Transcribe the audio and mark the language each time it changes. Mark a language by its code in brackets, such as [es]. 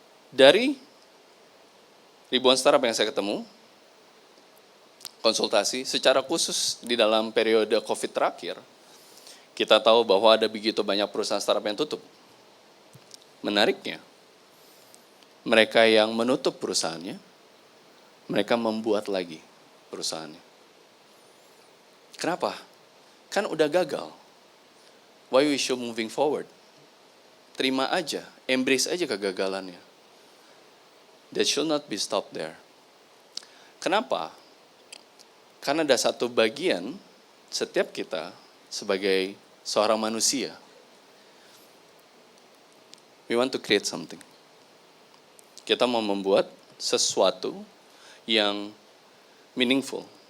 [id] Dari ribuan startup yang saya ketemu, konsultasi, secara khusus di dalam periode COVID terakhir, kita tahu bahwa ada begitu banyak perusahaan startup yang tutup. Menariknya, mereka yang menutup perusahaannya, mereka membuat lagi perusahaannya. Kenapa? Kan udah gagal. [en] Why we should moving forward? [id] Terima aja, embrace aja kegagalannya. [en] That should not be stopped there. [id] Kenapa? Karena ada satu bagian setiap kita sebagai seorang manusia, [en] we want to create something. [id] Kita mau membuat sesuatu yang meaningful.